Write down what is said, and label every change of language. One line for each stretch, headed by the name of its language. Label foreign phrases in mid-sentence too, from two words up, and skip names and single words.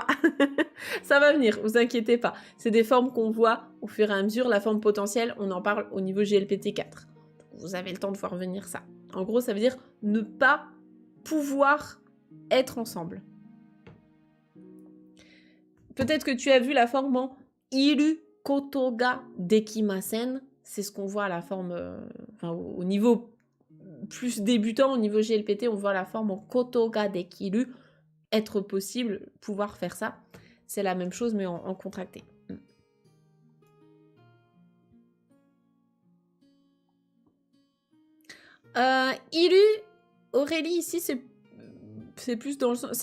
French: Ça va venir, vous inquiétez pas. C'est des formes qu'on voit au fur et à mesure. La forme potentielle, on en parle au niveau GLPT 4. Vous avez le temps de voir venir ça. En gros, ça veut dire ne pas pouvoir être ensemble. Peut-être que tu as vu la forme en
Japanese: いることができません.
French: C'est ce qu'on voit à la forme, au niveau plus débutant, au niveau GLPT, on voit la forme en
Japanese: ことができる,
French: être possible, pouvoir faire ça. C'est la même chose, mais en contracté. Iru, Aurélie, ici, c'est plus dans le sens...